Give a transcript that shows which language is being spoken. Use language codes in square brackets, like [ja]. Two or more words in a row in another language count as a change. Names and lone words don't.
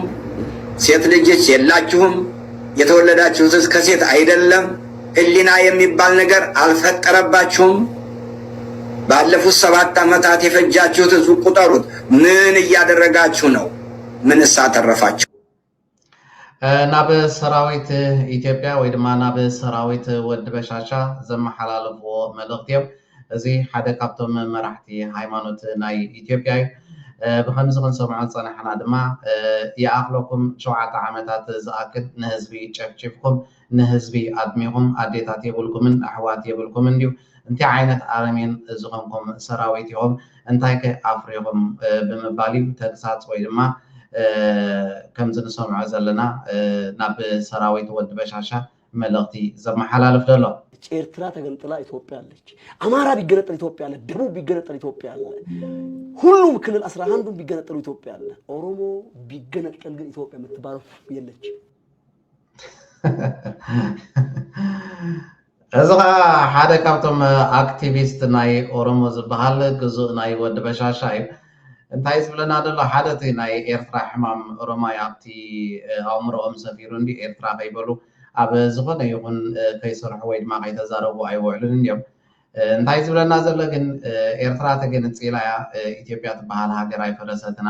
[am] ሴት ልጅስ የላችሁም? የተወለዳችሁትስ ከሴት አይደለም? ህሊና የሚባል ነገር አልፈጠረባችሁም? ባለፉት 7 ዓመታት የፈጃችሁት ቁጠሩት። ምን እያደረጋችሁ ነው? ምንስ አተረፋችሁ? [ti] ናብ ሰራዊት ኢትዮጵያ ወይ ድማ ናብ ሰራዊት ወዲ በሻሻ ዘመሓላለፍዎ መልእኽቲ እዮም እዚ ሓደ ካብቶም መራሕቲ ሃይማኖት ናይ ኢትዮጵያ እዩ ብከምዚ ክንሰምዖ ፀናሕና ድማ ይኣኽለኩም 7 ዓመታት ዝኣክል ንህዝቢ ጨፍጭፍኩም ንህዝቢ ኣድሚኹም ኣዴታት የብልኩምን ኣሕዋት የብልኩምን እዩ እንታይ ዓይነት ኣረሜን ዝኾንኩም ሰራዊት ኢኹም እንታይ ከ ኣፍሪኹም ብምባል እዩ ተግሳፅ ወይ ድማ ከም ዝንሰምዖ ዘለና ናብ ሰራዊት ወዲ በሻሻ መልእኽቲ ዘመሓላልፍ ዘሎ [am] ኤርትራ ተገንጥላ ኢትዮጵያ አለች አማራ ቢገነጠል ኢትዮጵያ አለ ደቡብ ቢገነጠል ኢትዮጵያ አለ ሁሉም ክልል 11ዱም ቢገነጠሉ ኢትዮጵያ አለ ኦሮሞ ቢገነጠል ግን ኢትዮጵያ የምትባለው የለች [ti] እዛ ሓደ ካብቶም አክቲቪስት ናይ ኦሮሞ ዝበሃል ግዙእ ናይ ወዲ በሻሻ እዩ እንታይ ዝብለና ዘሎ ሓደ እቲ ናይ ኤርትራ ሕማም ኦሮማይ ኣብቲ ኣእምሮኦም ሰፊሩ እንዲ ኤርትራ ከይበሉ ኣብ ዝኾነ ይኹን ከይሰርሑ ወይ ድማ ከይተዛረቡ ኣይውዕሉን እዮም እንታይ ዝብለና ዘሎ ግን ኤርትራ ተገንፂላ እያ ኢትዮጵያ ትበሃል ሃገር ኣይፈረሰትን